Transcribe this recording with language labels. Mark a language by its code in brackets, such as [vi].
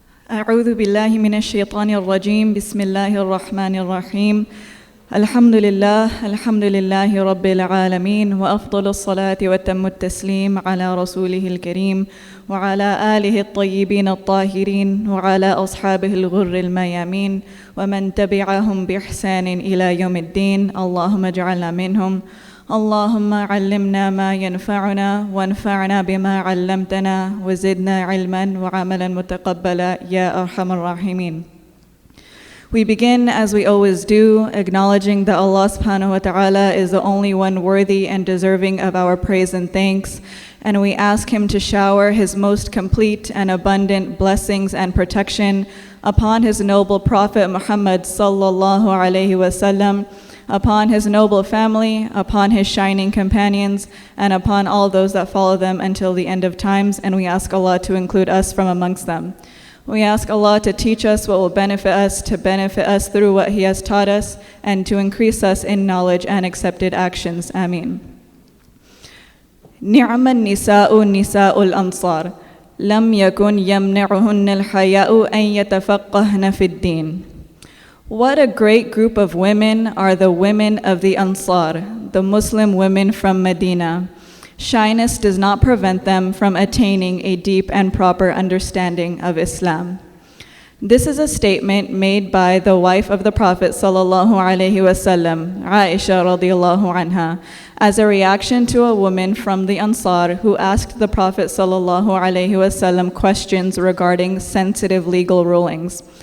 [ar] أعوذ بالله من الشيطان الرجيم بسم الله الرحمن الرحيم الحمد لله رب العالمين وأفضل الصلاة وتم التسليم على رسوله الكريم وعلى آله الطيبين الطاهرين وعلى أصحابه الغر الميامين ومن تبعهم بإحسان إلى يوم الدين اللهم اجعلنا منهم اللهم علمنا ما ينفعنا وانفعنا بما علمتنا وزدنا علما وعملا متقبلا يا أرحم الراحمين. [en] We begin, as we always do, acknowledging that Allah subhanahu wa ta'ala is the only one worthy and deserving of our praise and thanks, and we ask Him to shower His most complete and abundant blessings and protection upon His noble Prophet Muhammad sallallahu alayhi wasallam, upon his noble family, upon his shining companions, and upon all those that follow them until the end of times, and we ask Allah to include us from amongst them. We ask Allah to teach us what will benefit us, to benefit us through what He has taught us, and to increase us in knowledge and accepted actions. Ameen. [ar] نعم النساء نساء الأنصار لم يكن يمنعهن الحياء أن يتفقهن في الدين. [en] What a great group of women are the women of the Ansar, the Muslim women from Medina. Shyness does not prevent them from attaining a deep and proper understanding of Islam. This is a statement made by the wife of the Prophet sallallahu alaihi wasallam, Ayesha radiallahu anha, as a reaction to a woman from the Ansar who asked the Prophet sallallahu alaihi wasallam questions regarding sensitive legal rulings.